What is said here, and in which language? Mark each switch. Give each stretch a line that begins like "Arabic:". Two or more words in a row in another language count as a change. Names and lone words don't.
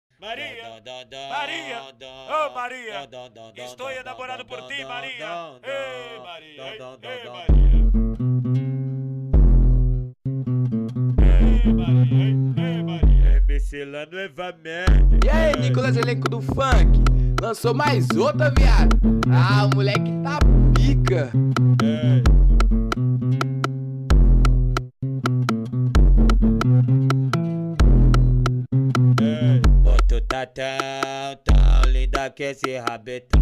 Portuguese: Maria, Maria, oh Maria, estou enamorado por ti, Maria. Ei, Maria, ei, Maria. Ei, Maria, ei, Maria. MC Lano Eva Mendes. E aí, Nicolas, elenco do funk? Lançou mais outra, viado. Ah, o moleque tá pica. Ô, tu tá tão linda que esse rabetão.